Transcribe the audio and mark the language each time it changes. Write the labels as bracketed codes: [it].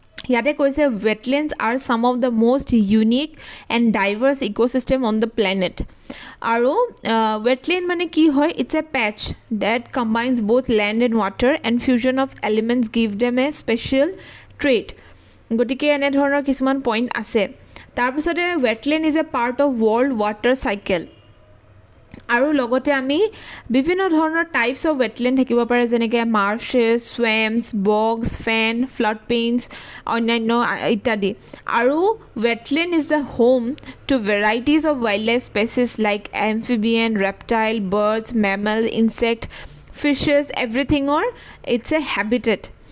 [as] ইয়াতে কৈছে [en] wetlands are some of the most unique and diverse ecosystem on the planet. [as] আৰু wetland মানে কি হয়? [en] It's a patch that combines both land and water, and fusion of elements give them a special trait. [as] গতিকে এনে ধৰণৰ কিছুমান point আছে. তাৰপিছতে [en] wetland is a part of world water cycle. [as] আৰু লগতে আমি বিভিন্ন ধৰণৰ টাইপছ অফ wetland থাকিব পাৰে, যেনেকৈ marshes, swamps, bogs, fen, floodplains, অন্যান্য ইত্যাদি. [en] আৰু wetland is the home to varieties of wildlife species like amphibian, reptile, birds, mammals, insect, fishes, everything, or it's a habitat.